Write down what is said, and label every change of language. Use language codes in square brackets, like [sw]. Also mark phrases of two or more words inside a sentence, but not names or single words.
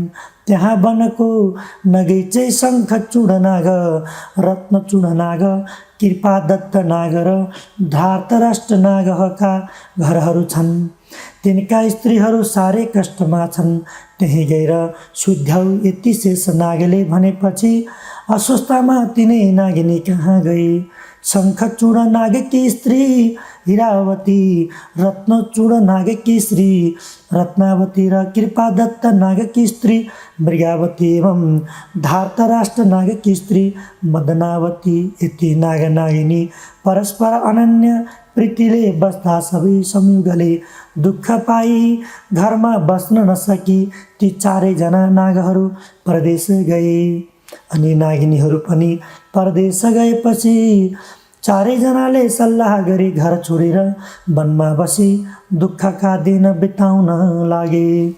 [ne] त्यहाँ वनको नगैँचे शङ्खचूड नाग, रत्नचूड नाग, कृपादत्त नाग र धार्तराष्ट्र नागका घरहरू छन्। तिनका स्त्रीहरू साह्रै कष्टमा छन्। त्यहीँ गएर सुध्याउ यति शेषनागले भनेपछि अस्वस्थामा तिनै नागिनी कहाँ गए। शङ्खचूड नागकी स्त्री हिरावती, रत्नचूड नागकी स्त्री रत्नावती र कृपादत्त नागकी स्त्री मृगावती एवं धार्तराष्ट्र नागकी स्त्री मदनावती, यति नाग नागिनी परस्पर अनन्य प्रीतिले बस्दा सबै संयुगले दुःख पाई घरमा बस्न नसकी ती चारैजना नागहरू परदेश गए। अनि नागिनीहरू पनि परदेश गएपछि चारैजनाले सल्लाह गरी घर छोडेर वनमा बसी दुःखका दिन बिताउन लागे।